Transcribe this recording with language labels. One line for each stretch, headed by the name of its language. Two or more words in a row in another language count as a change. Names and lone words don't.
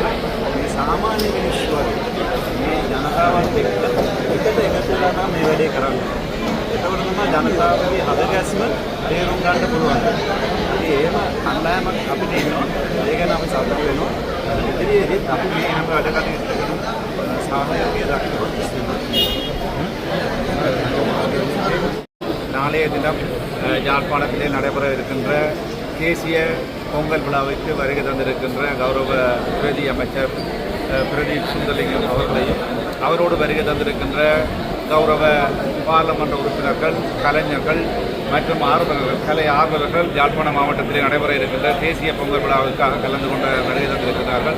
Sinhala: මේ සාමාන්‍ය මිනිස්සු වගේ මේ ජනතාවත් එක්ක එකට එකතු වෙලා තමයි මේ වැඩේ කරන්නේ. එතකොට තමයි ජනතාවගේ හදගැස්ම තේරුම් ගන්න පුළුවන්. ඉතින් එහෙම කණ්ඩායමක් අපිට ඉන්නවා. ඒ ගැන අපි සතුටු වෙනවා. ඉදිරියේදී අපි මේ හැම වැඩ කටයුත්තකටම සහයෝගය දක්වනවා.
Tamil: நாளைய தினம் யாழ்ப்பாணத்திலே நடைபெற இருக்கின்ற தேசிய பொங்கல் விழாவிற்கு வருகை தந்திருக்கின்ற கௌரவ பிரதி அமைச்சர் பிரதீப் சுந்தரலிங்கம் அவர்களையும் அவரோடு வருகை தந்திருக்கின்ற கௌரவ பாராளுமன்ற உறுப்பினர்கள் கலைஞர்கள் மற்றும் ஆர்வலர்கள் கலை ஆர்வலர்கள் யாழ்ப்பாண மாவட்டத்திலே நடைபெற இருக்கின்ற தேசிய பொங்கல் விழாவிற்காக கலந்து கொண்ட வருகை தந்திருக்கிறார்கள்.